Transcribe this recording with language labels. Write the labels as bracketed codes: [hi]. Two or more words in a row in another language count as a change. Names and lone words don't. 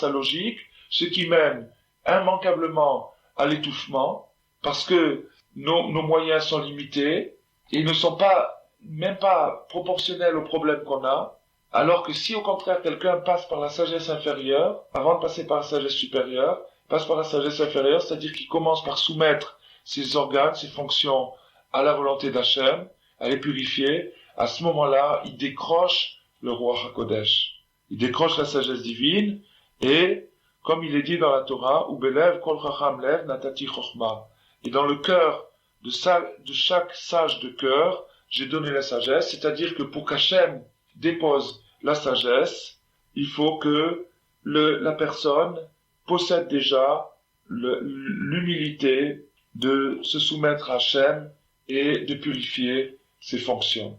[fr] sa logique, ce qui mène immanquablement à l'étouffement, parce que nos moyens sont limités, et ne sont même pas proportionnels aux problèmes qu'on a, alors que si au contraire quelqu'un passe par la sagesse inférieure, avant de passer par la sagesse supérieure, passe par la sagesse inférieure, c'est-à-dire qu'il commence par soumettre ses organes, ses fonctions à la volonté d'Hachem, à les purifier, à ce moment-là, il décroche le roi HaKodesh. Il décroche la sagesse divine, et, comme il est dit dans la Torah, [he] ובלב כל חכם לב נתתי חכמה. [fr] Et dans le cœur de chaque sage de cœur, j'ai donné la sagesse, c'est-à-dire que pour qu'Hachem dépose la sagesse, il faut que la personne possède déjà l'humilité de se soumettre à Hachem et de purifier ses fonctions.